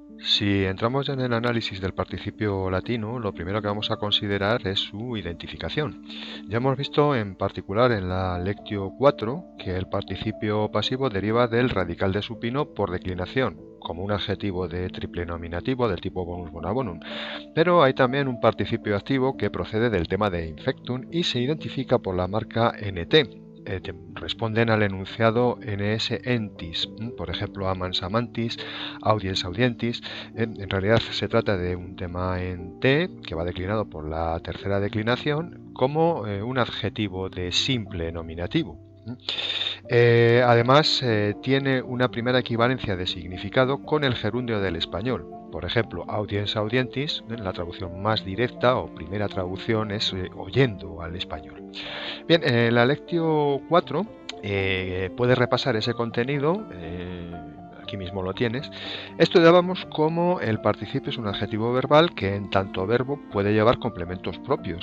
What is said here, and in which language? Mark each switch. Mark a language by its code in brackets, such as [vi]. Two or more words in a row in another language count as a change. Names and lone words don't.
[es] Si entramos en el análisis del participio latino, lo primero que vamos a considerar es su identificación. Ya hemos visto en particular en la Lectio 4 que el participio pasivo deriva del radical de supino por declinación, como un adjetivo de triple nominativo del tipo [la] bonus bona bonum. [es] Pero hay también un participio activo que procede del tema de infectum y se identifica por la marca NT. Responden al enunciado NS entis, por ejemplo, [la] amans amantis, audiens audientis. [es] En realidad se trata de un tema en T que va declinado por la tercera declinación como un adjetivo de simple nominativo. Además, tiene una primera equivalencia de significado con el gerundio del español. Por ejemplo, [la] audiens audientis, [es] la traducción más directa o primera traducción es oyendo al español. Bien, en la Lectio 4 puedes repasar ese contenido. Aquí mismo lo tienes. Estudiábamos cómo el participio es un adjetivo verbal que en tanto verbo puede llevar complementos propios.